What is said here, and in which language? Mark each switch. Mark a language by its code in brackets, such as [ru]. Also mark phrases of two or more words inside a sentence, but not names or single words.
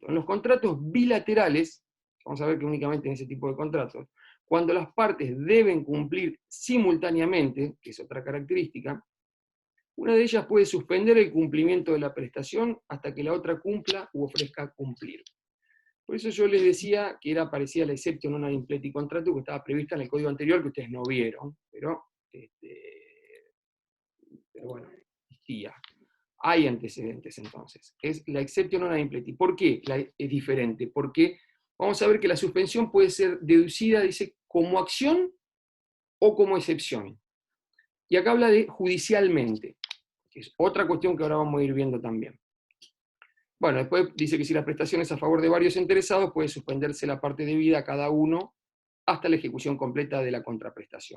[es] En los contratos bilaterales, vamos a ver que únicamente en ese tipo de contratos, cuando las partes deben cumplir simultáneamente, que es otra característica, una de ellas puede suspender el cumplimiento de la prestación hasta que la otra cumpla u ofrezca cumplir. Por eso yo les decía que era parecida a la [la] exception non ad impleti contractus [es] que estaba prevista en el código anterior que ustedes no vieron, pero bueno, existía. Hay antecedentes entonces. Es la [la] exception non ad impleti. [es] ¿Por qué es diferente? Porque vamos a ver que la suspensión puede ser deducida, dice, como acción o como excepción. Y acá habla de judicialmente, que es otra cuestión que ahora vamos a ir viendo también. Bueno, después dice que si la prestación es a favor de varios interesados, puede suspenderse la parte debida a cada uno hasta la ejecución completa de la contraprestación.